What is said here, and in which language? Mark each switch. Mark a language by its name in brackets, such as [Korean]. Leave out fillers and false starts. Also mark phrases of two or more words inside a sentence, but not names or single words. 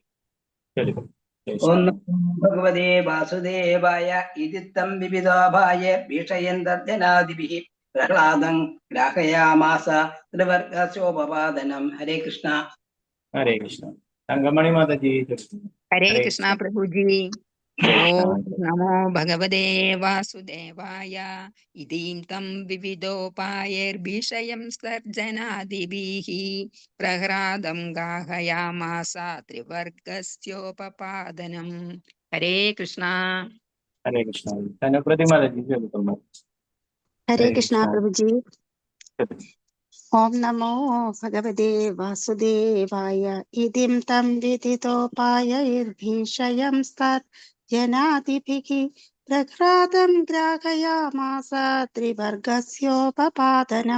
[Malayalam] ചൊല്ലിക്കൊള്ളൂ. ഹരേ [Sanskrit] ഓം കൃഷ്ണ. നമോ ഭഗവതേ വാസുദേവായ. ഇതിത്തം വിവിധോപായ ഭീഷയന്തർജനാദിഭിः പ്രഹ്ലാദം ഗ്രാഹയാമാസ ത്രിവർഗസ്യോപപാദനം. ഹരേ കൃഷ്ണ. ഹരേ കൃഷ്ണ. [Malayalam] തങ്കമണി മാതാജി ചൊല്ലിക്കൊള്ളൂ. [Sanskrit] हरे हरे कृष्ण कृष्ण. प्रभु जी. ओम नमो भगवते वासुदेवाय. इदीं तं विविधोपायैर्विषयं सर्जनादिभिः प्रह्लादं गाहयामास त्रिवर्गस्योपपादनं. हरे कृष्ण. ഹരേ കൃഷ്ണ. [Malayalam] തനുപ്രതി മാതാജി ചൊല്ലിക്കൊള്ളൂ. [Sanskrit] ഹരേ ഹരേ കൃഷ്ണ കൃഷ്ണ. പ്രഭുജി. [Malayalam] ചൊല്ലു. [Sanskrit] ഓം നമോ ഭഗവതേ വാസുദേവായ. ഇതിം തം വിദിതോപായൈർഭീഷയം സ്തർജനാദിഭിः പ്രഹ്ലാദം ഗ്രാഹയാമാസ ത്രിവർഗസ്യോപപാദനം.